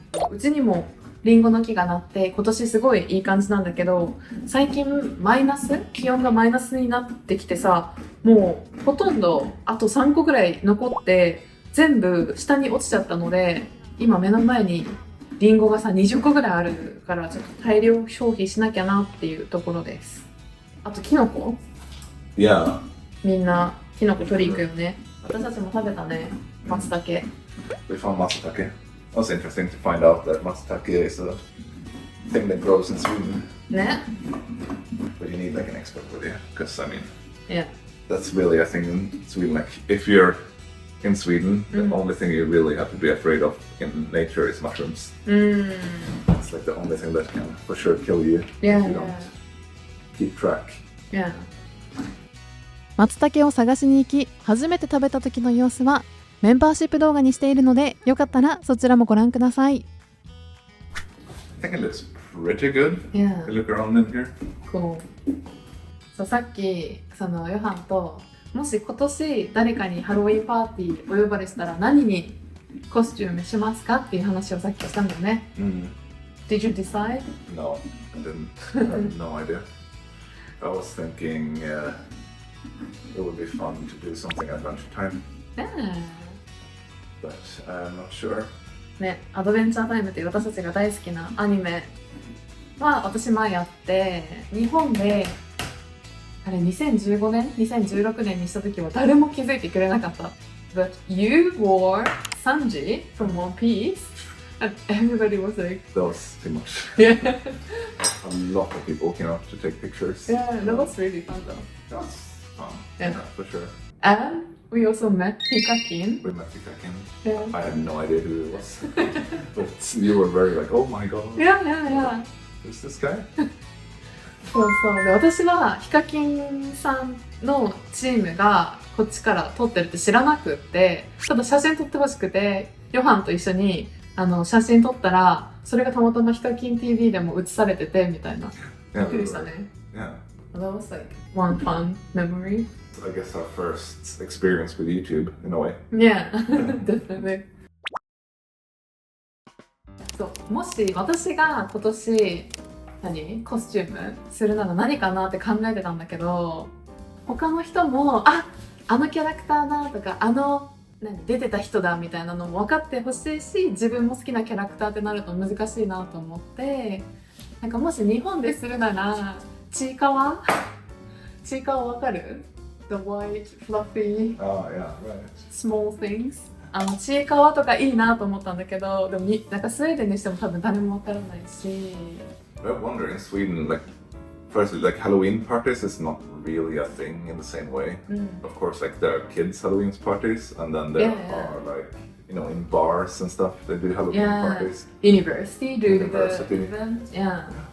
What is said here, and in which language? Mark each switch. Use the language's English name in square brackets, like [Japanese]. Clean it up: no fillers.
[Japanese] うちにもリンゴの木がなって今年すごいいい感じなんだけど、最近気温がマイナスになってきてさ、もうほとんどあと3個ぐらい残って全部下に落ちちゃったので、今目の前にリンゴがさ20個ぐらいあるから、ちょっと大量消費しなきゃなっていうところです。あとキノコ、みんなキノコ取り行くよね。私たちも食べたね、松茸。 [English] We found matsutake. It was interesting to find out that matsutake is a thing that grows in Sweden. [Japanese] ね。 [English] But you need like an expert with you, because I mean, Yeah. that's really a thing in Sweden. Like if you're in Sweden, the only thing you really have to be afraid of in nature is mushrooms. It's like the only thing that can for sure kill you Yeah, if you don't keep track. Yeah. [Japanese] 松茸を探しに行き、初めて食べた時の様子はメンバーシップ動画にしているので、よかったらそちらもご覧ください。 [English] I think it looks pretty good. Yeah. You look around in here. Cool. [Japanese] そう、さっきそのヨハンと、もし今年誰かにハロウィンパーティーお呼ばれしたら何にコスチュームしますかっていう話をさっきしたんだよね。 [English] Did you decide? No, I didn't. I have no idea. I was thinking it would be fun to do something Adventure Time, but I'm not sure. [Japanese] ね、アドベンチャータイムっていう私たちが大好きなアニメは私前やって、日本であれ2015年2016年にした時は誰も気づいてくれなかった。 [English] But you wore Sanji from One Piece and everybody was like, That was too much. yeah, A lot of people came up to take pictures. yeah, that was really fun though. That was fun. Yeah. For sure. And we also met Hikakin. We met Hikakin. Yeah. I had no idea who it was, but you were very like, oh my god, Yeah, yeah, yeah. who's this guy? [Japanese] そうそう。で、私はヒカキンさんのチームがこっちから撮ってるって知らなくって、ただ写真撮ってほしくて、ヨハンと一緒に写真撮ったら、それがたまたまヒカキン TV でも映されててみたいな。びっ [English] Yeah, [Japanese] くりしたね。 [English] yeah. That was like one fun memory. I guess our first experience with YouTube in a way. Yeah, definitely. [Japanese] そう、もし私が今年コスチュームするなら何かなって考えてたんだけど、他の人もあのキャラクターだとか出てた人だみたいなのも分かってほしいし、自分も好きなキャラクターってなると難しいなと思って、なんかもし日本でするならちいかわちいかわわかる？ [English] The white, fluffy, Oh, yeah, right. small things. [Japanese] ちいかわとかいいなと思ったんだけど、でもなんかスウェーデンにしても多分誰もわからないし。 [English] I wonder in Sweden, like, firstly, like Halloween parties is not really a thing in the same way. Of course, like there are kids' Halloween parties, and then there are like, you know, in bars and stuff they do Halloween parties. University do University. the event. Yeah.